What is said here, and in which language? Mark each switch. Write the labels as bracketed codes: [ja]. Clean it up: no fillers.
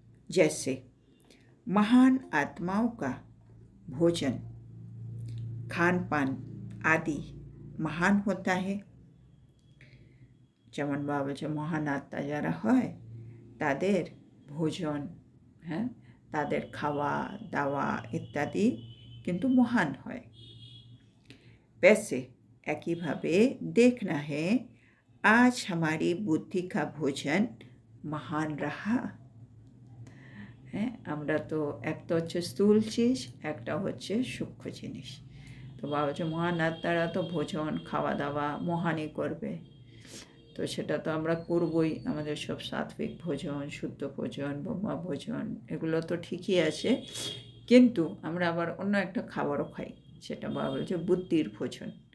[hi] जैसे महान आत्माओं का भोजन, खान पान आदि महान होता है। [bn] যেমন বাবা বলছে মহান আত্মা যারা হয় তাদের ভোজন, তাদের খাওয়া দাওয়া ইত্যাদি কিন্তু মহান হয়। [hi] वैसे [bn] একইভাবে [hi] देखना है आज हमारी बुद्धि का भोजन महान रहा। [bn] আমরা তো একটা হচ্ছে স্থূল চিজ, একটা হচ্ছে সূক্ষ্ম জিনিস। তো বাবা হচ্ছে মহান আত্মারা তো ভোজন খাওয়া দাওয়া মহানই করবে, তো সেটা তো আমরা করবই। আমাদের সব সাত্বিক ভোজন, শুদ্ধ ভোজন, ব্রহ্মা ভোজন এগুলো তো ঠিকই আছে, কিন্তু আমরা আবার অন্য একটা খাবারও খাই, সেটা বাবা বলছে বুদ্ধির ভোজন।